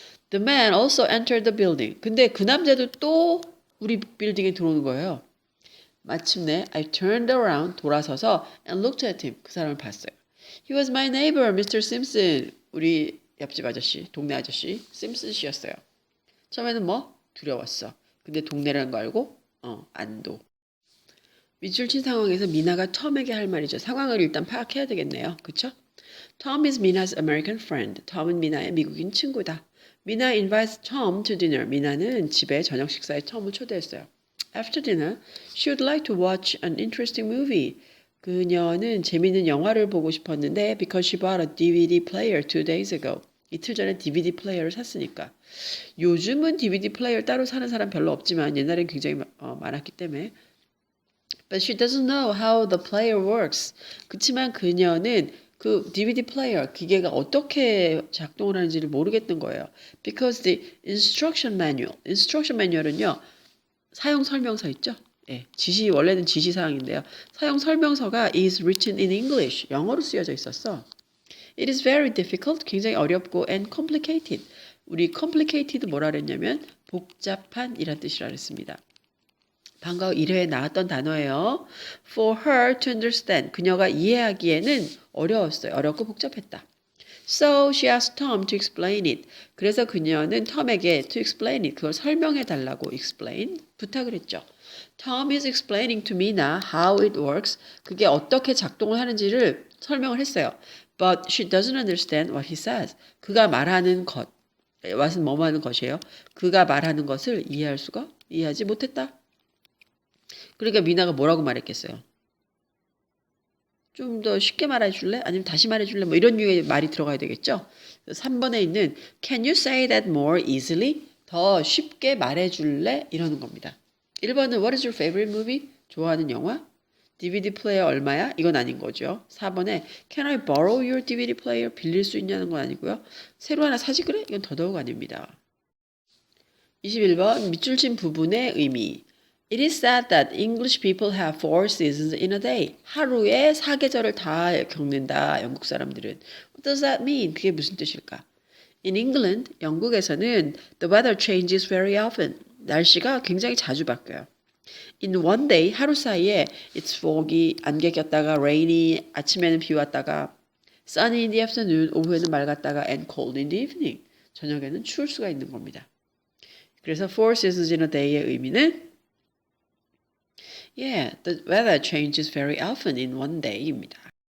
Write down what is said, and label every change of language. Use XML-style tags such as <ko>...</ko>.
<en>The man also entered the building.</en> <ko>근데 그 남자도 또 우리 빌딩에 들어오는 거예요. 마침내</ko> <en>I turned around</en> <ko>돌아서서</ko> <en>and looked at him.</en> <ko>그 사람을 봤어요.</ko> <en>He was my neighbor, Mr. Simpson.</en> <ko>우리 옆집 아저씨, 동네 아저씨, 심슨 씨였어요. 처음에는 뭐? 두려웠어. 근데 동네라는 거 알고? 안도. 밑줄 친 상황에서 미나가 톰에게 할 말이죠. 상황을 일단 파악해야 되겠네요. 그쵸?</ko> <en>Tom is Mina's American friend.</en> <ko>톰은 미나의 미국인 친구다.</ko> <en>Mina invites Tom to dinner.</en> <ko>미나는 집에 저녁 식사에 톰을 초대했어요.</ko> <en>After dinner, she would like to watch an interesting movie.</en> <ko>그녀는 재미있는 영화를 보고 싶었는데</ko> <en>because she bought a DVD player 2 days ago.</en> <ko>이틀 전에 DVD 플레이어를 샀으니까. 요즘은 DVD 플레이어 따로 사는 사람 별로 없지만 옛날엔 굉장히 많았기 때문에.</ko> <en>But she doesn't know how the player works.</en> <ko>그치만 그녀는 그 DVD 플레이어 기계가 어떻게 작동을 하는지를 모르겠는 거예요.</ko> <en>Because the instruction manual은요.</en> <ko>사용 설명서 있죠? 예, 원래는 지시사항인데요. 사용 설명서가</ko> <en>is written in English.</en> <ko>영어로 쓰여져 있었어.</ko> <en>It is very difficult.</en> <ko>굉장히 어렵고</ko> <en>and complicated.</en> <ko>우리 complicated 뭐라 그랬냐면 복잡한 이란 뜻이라 그랬습니다. 방금 1회에 나왔던 단어예요.</ko> <en>For her to understand.</en> <ko>그녀가 이해하기에는 어려웠어요. 어렵고 복잡했다.</ko> <en>So she asked Tom to explain it.</en> <ko>그래서 그녀는 톰에게</ko> <en>to explain it.</en> <ko>그걸 설명해 달라고 explain 부탁을 했죠.</ko> <en>Tom is explaining to Mina how it works.</en> <ko>그게 어떻게 작동을 하는지를 설명을 했어요.</ko> <en>But she doesn't understand what he says.</en> <ko>그가 말하는 것. what은 뭐뭐 하는 것이에요. 그가 말하는 것을 이해하지 못했다. 그러니까 미나가 뭐라고 말했겠어요? 좀 더 쉽게 말해줄래? 아니면 다시 말해줄래? 뭐 이런 류의 말이 들어가야 되겠죠? 3번에 있는</ko> <en>Can you say that more easily?</en> <ko>더 쉽게 말해줄래? 이러는 겁니다. 1번은</ko> <en>What is your favorite movie?</en> <ko>좋아하는 영화? DVD 플레이어 얼마야? 이건 아닌 거죠.</ko> <en>4번에 Can I borrow your DVD player?</en> <ko>빌릴 수 있냐는 건 아니고요. 새로 하나 사지 그래? 이건 더더욱 아닙니다. 21번 밑줄 친 부분의 의미.</ko> <en>It is said that English people have 4 seasons in a day.</en> <ko>하루에 4계절을 다 겪는다. 영국 사람들은.</ko> <en>What does that mean?</en> <ko>그게 무슨 뜻일까?</ko> <en>In England,</en> <ko>영국에서는</ko> <en>the weather changes very often.</en> <ko>날씨가 굉장히 자주 바뀌어요.</ko> <en>In one day,</en> <ko>하루 사이에</ko> <en>it's foggy,</en> <ko>안개 꼈다가</ko> <en>rainy,</en> <ko>아침에는 비 왔다가</ko> <en>sunny in the afternoon,</en> <ko>오후에는 맑았다가</ko> <en>and cold in the evening,</en> <ko>저녁에는 추울 수가 있는 겁니다. 그래서</ko> <en>4 seasons in a day의 의미는 Yeah, the weather changes very often in one day입니다.</en>